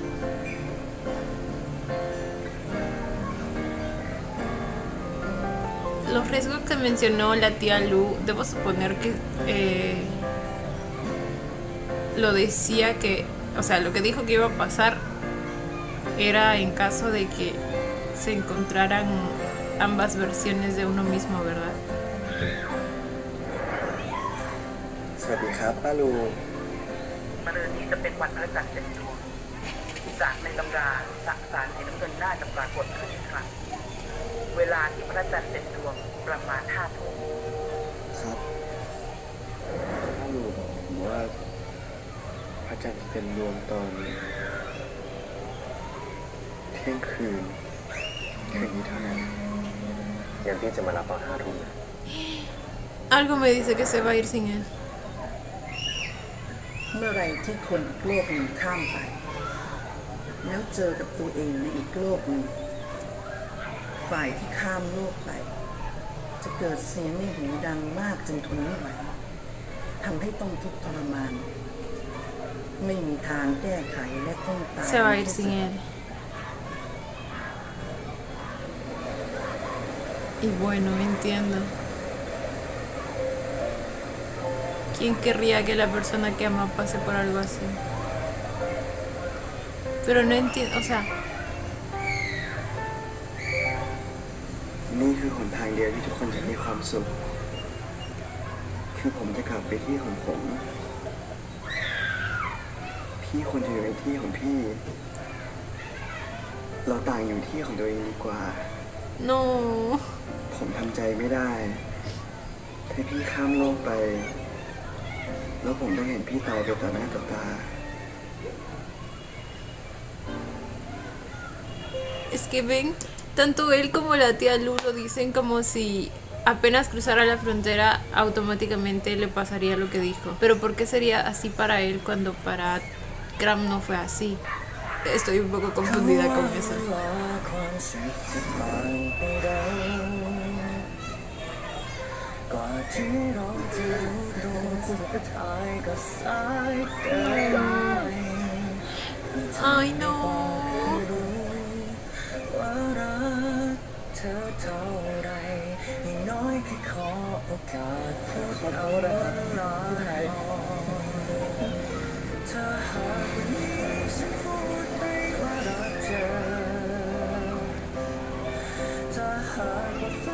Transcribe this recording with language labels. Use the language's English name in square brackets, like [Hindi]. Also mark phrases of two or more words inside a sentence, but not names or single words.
[Spanish] Los riesgos que mencionó la tía Lu, debo suponer que lo decía que, o sea, lo que dijo que iba a pasar era en caso de que se encontraran ambas versiones de uno mismo, ¿verdad? [Thai] สวัสดีครับป้าลูก มะรืนนี้จะเป็นวันพระจันทร์เต็มดวงจากในตำราสักสารสีน้ำเงินน่าจะปรากฏขึ้นอีกครั้งเวลาที่พระจันทร์เต็มดวงประมาณ5 ทุ่ม ครับป้าลูกบอกผมว่าพระจันทร์เต็มดวงตอนเที่ยงคืนคืนนี้เท่านั้น งั้นพี่จะมารับตอน5 ทุ่มเลย [Spanish] Algo me dice que se va a ir sin él. [Thai] เมื่อไรที่คนอีกโลกหนึ่งข้ามไป แล้วเจอกับตัวเองในอีกโลกหนึ่งฝ่ายที่ข้ามโลกไป จะเกิดเสียงในหูดังมากจนทนไม่ไหวทำให้ต้องทุกข์ทรมาน ไม่มีทางแก้ไขและต้องตาย [Spanish] Se va a ir sin él. Y bueno, entiendo. ¿Quién querría que la persona que ama pase por algo así? Pero no entiendo, o sea, [Thai] นี่คือหนทางเดียวที่ทุกคนจะมีความสุข คือผมจะกลับไปที่ของผม พี่ควรจะอยู่ในที่ของพี่ เราต่างอยู่ที่ของตัวเองดีกว่า [Spanish] no. [Thai] ผมทำใจไม่ได้ ถ้าพี่ข้ามโลกไปแล้วผมต้องเห็นพี่ตายไปต่อหน้าต่อตา [Spanish] Es que ven, tanto él como la tía Lu lo dicen como si apenas cruzara la frontera automáticamente le pasaría lo que dijo. Pero ¿por qué sería así para él cuando para Cram no fue así? Estoy un poco confundida con eso. [Thai] กว่าที่เราจะรู้ตัวสุดท้ายก็สายเกินไป [Spanish] Ay no. [Thai] ว่ารักเธอเท่าไรอย่างน้อยแค่ขอโอกาสพูดเอารักน้อยเธอหากวันนี้ฉันพูดไปว่ารักเธอถ้าหากว่าฟ้า